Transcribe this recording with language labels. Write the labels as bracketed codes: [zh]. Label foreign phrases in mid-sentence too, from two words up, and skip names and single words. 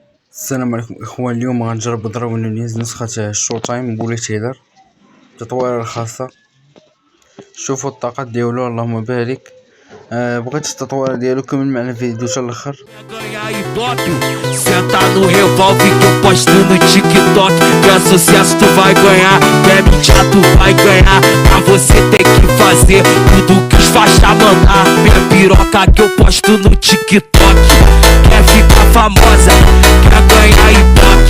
[ar] السلام عليكم اخوان. اليوم غنجرب نضرب نونيز نسخة شو تايم بوليت هيدر التطوير الخاصة. شوفوا الطاقات ديالو اللهم بارك. بغيت التطوير ديالو كمل معنا الفيديو حتى الاخر. [pt] Senta no revólver que eu posto no TikTok. Que é sucesso, tu vai ganhar. Que é mentira, tu vai ganhar. Mas você tem que fazer tudo que os faixa mandar. Minha piroca que eu posto no TikTok. Quer ficar famosa, quer ganhar ibope.